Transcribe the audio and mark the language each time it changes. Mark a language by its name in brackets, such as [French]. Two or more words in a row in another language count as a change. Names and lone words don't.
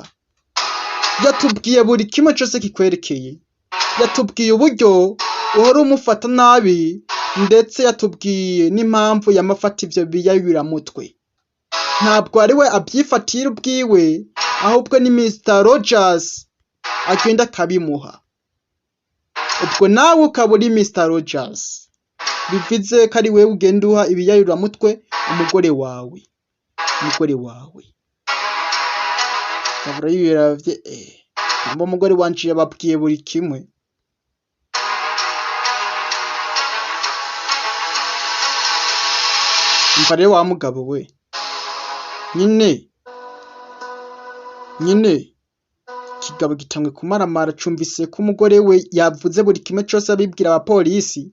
[Rundi] Yatubwiye buri kimwe cyose kikwerekeye, yatubwiye uburyo uhora umufata nabi, ndetse yatubwiye n'impamvu yamafata ibyo biyayuramutwe. Ntabwo ari we abyifatira ubwiwe, ahubwo ni Mr. Rogers agenda akabimuha. Ubwo nawe ukaba uri Mr. Rogers, bivuze ko ari wewe ugenda uha ibiyayuramutwe umugore wawe. Kabura yiravye namba umugore wanje yababwiye buri kimwe. Umva rero wa mugabo we, nyine kigabo gitangwe kumaramara, cumvise ko umugore we yavuze buri kimwe cyose abibwira abapolisi.